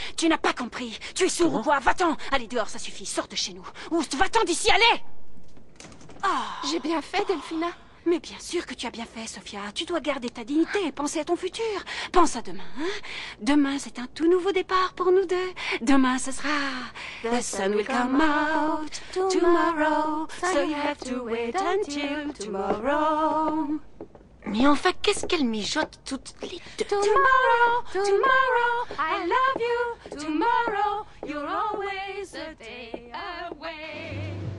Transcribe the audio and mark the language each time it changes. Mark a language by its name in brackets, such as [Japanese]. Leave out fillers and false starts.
[French] Tu n'as pas compris. Tu es sourd ou quoi? Va-t'en. Allez, dehors, ça suffit. Sors de chez nous. Ou va-t'en d'ici, allez. J'ai bien fait, Delphina. Mais bien sûr que tu as bien fait, Sophia. Tu dois garder ta dignité et penser à ton futur. Pense à demain, hein? Demain, c'est un tout nouveau départ pour nous deux. Demain, ce sera... [English] The sun will come out tomorrow. So you have to wait until tomorrow. [French] Mais enfin, qu'est-ce qu'elle mijote toutes les deux? [English] Tomorrow, tomorrow, I love you. Tomorrow, you're always a day away.